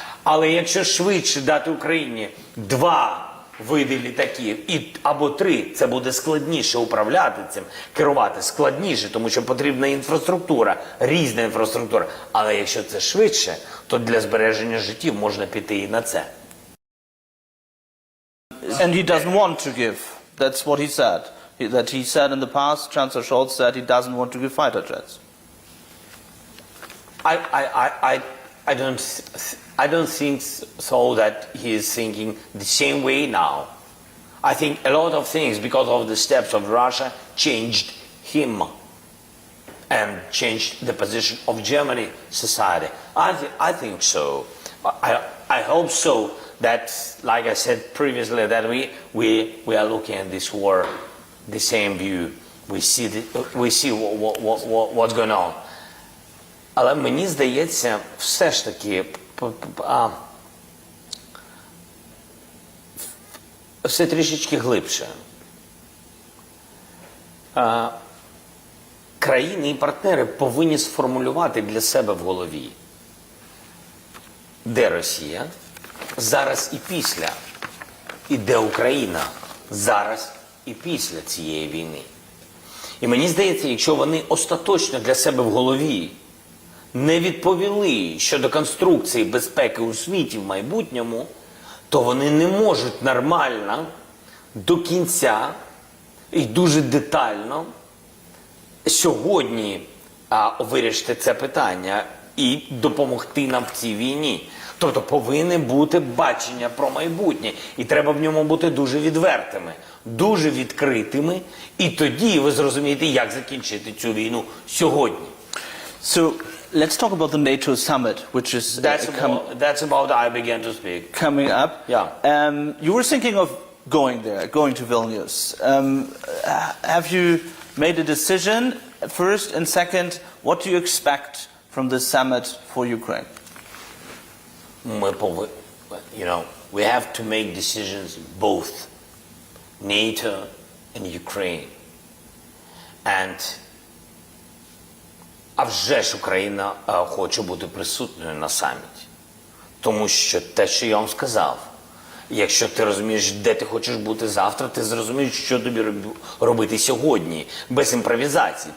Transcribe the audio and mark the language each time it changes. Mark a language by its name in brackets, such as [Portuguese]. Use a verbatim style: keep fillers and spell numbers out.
[Ukrainian] Але якщо швидше дати Україні два види літаків і, або три, це буде складніше управляти цим, керувати складніше, тому що потрібна інфраструктура, різна інфраструктура. Але якщо це швидше, то для збереження життів можна піти і на це. [English] And he doesn't want to give. That's what he said. That he said in the past, Chancellor Scholz said he doesn't want to give fighter jets. I, I, I, I don't, I don't think so that he is thinking the same way now. I think a lot of things because of the steps of Russia changed him and changed the position of Germany society. I, th- I think so. I, I hope so that, like I said previously, that we, we, we are looking at this war the same view. We see the, we see what, what, what, what's going on. [Ukrainian] Але мені здається, все ж таки, а, все трішечки глибше. А, країни і партнери повинні сформулювати для себе в голові, де Росія зараз і після, і де Україна зараз і після цієї війни. І мені здається, якщо вони остаточно для себе в голові не відповіли щодо конструкції безпеки у світі в майбутньому, то вони не можуть нормально до кінця і дуже детально сьогодні а, вирішити це питання і допомогти нам в цій війні. Тобто повинне бути бачення про майбутнє, і треба в ньому бути дуже відвертими, дуже відкритими, і тоді ви зрозумієте, як закінчити цю війну сьогодні. [English] So, let's talk about the NATO summit, which is that's, uh, about, com- that's about I began to speak. Coming up. Yeah. Um, you were thinking of going there, going to Vilnius. Um, uh, have you made a decision, first, and second, what do you expect from this summit for Ukraine? [Ukrainian] Ми пов- [English] You know, we have to make decisions both NATO and Ukraine. And [Ukrainian] а вже ж Україна е, хоче бути присутньою на саміті. Тому що те, що я вам сказав, якщо ти розумієш, де ти хочеш бути завтра, ти зрозумієш, що тобі роб- робити сьогодні, без імпровізації.